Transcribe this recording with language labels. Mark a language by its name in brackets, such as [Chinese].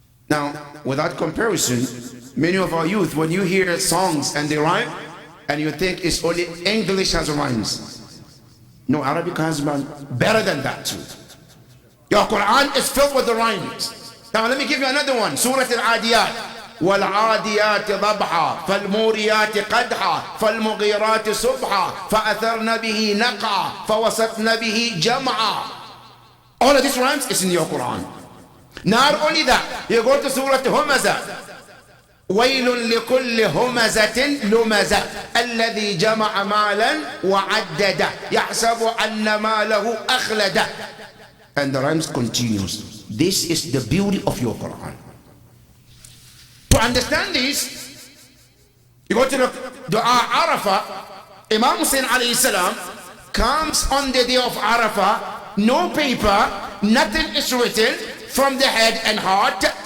[English] Now, without comparison, many of our youth, when you hear songs and they rhyme, and you think it's only English has rhymes. No, Arabic has rhymes better than that too. Your Quran is filled with the rhymes. Now let me give you another one. Surah Al-Adiyat. [Arabic] والعاديات ضبحا فالموريات قدحا فالمغيرات صبحا فأثرن به نقعا فوسطن به جمعا. [English] All of these rhymes is in your Quran. Not only that, you go to Surah Humazah. [Arabic] ويل لكل همزة لمزة الذي جمع مالا وعدده يحسب أن ماله أخلده. [English] And the rhymes continues. This is the beauty of your Quran. To understand this, you go to the Dua Arafah. Imam Hussein alayhi salam comes on the day of Arafah, no paper, nothing is written, from the head and heart.